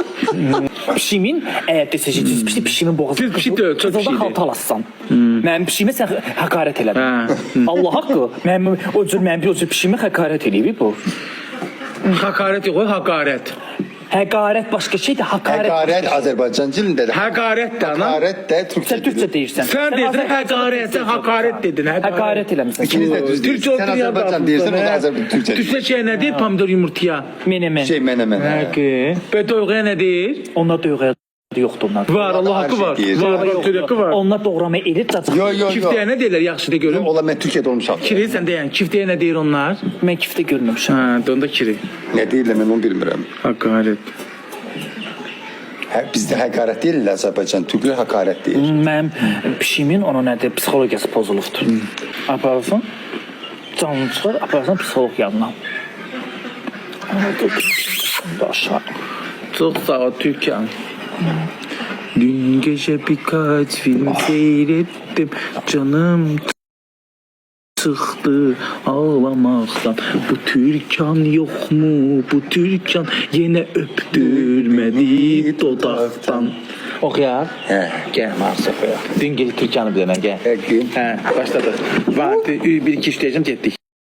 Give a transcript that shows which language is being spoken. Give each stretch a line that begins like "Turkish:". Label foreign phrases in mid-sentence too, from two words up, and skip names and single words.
Azerbaijani: Pişimin əgər desək ki, cins pişiyimin boğazı Cins pişik deyil, çöl qızıldan pişiyidir. xalta alassan. Mənim pişiyimə sən həqarət elədin. Allah haqqı. Mənim o cür pişiyimə həqarət eləyib bu. Hakaret yox, hakaret. Həqarət başqa şeydir, həqarət.
Turkish: Hakaret Azerbaycan dilinde de.
Azerbaijani: Hakaret də ana.
Turkish: Hakaret de Türkçe.
Azerbaijani: Sən türkçə deyirsən. Sən dedin hakaret, sən hakaret dedin. Həqarət eləmisən.
Turkish: İkiniz de düz değil. Türkçe Sen olsun ya. Azerbaycan değilsin, o da Azerbaycan Türkçe. Türkçe şey nedir? Pomidor yumurtaya. Menemen. Şey menemen.
Azerbaijani: Həqi. Və toyuğa nedir? Onlar döyüğə yoxdur onlar. Var, Allah haqqı var. Var, tüdükü var. Onlar doğrama elir cacıq. Yo. Kiftəyə nə deyirlər yaxşı de görüm. Ola ben Türkiye'de olmuşam. Kiri sən deyən, kiftəyə nə deyir onlar? Mən kiftə görməmişəm. Hə, onda kiri.
Turkish: Ne değil
Azerbaijani: ben onu bilmirəm.
Turkish: Hakaret. Bizde hakaret değil Azerbaycan. Türkler hakaret değil.
Azerbaijani: Mənim pişiyimin ona nədir, psixologiyası pozulubdur. Aparırsan, canını çıxar, aparırsan psixolog yanına. Aşağı.
Turkish: Çok sağ ol Türkan. Dün gece birkaç film seyrettim. Canım sıktı ağlamaktan. Bu Türkan yok mu? Bu Türkan yine öptürmedi dodaktan. Oxuyaq.
Azerbaijani: Hə. Gəl Mars oxuyaq. Dingil Türkanı bir dənə gəl. Həqiqi. Hə, başladıq. 1 2 3 deyəcəm, getdik.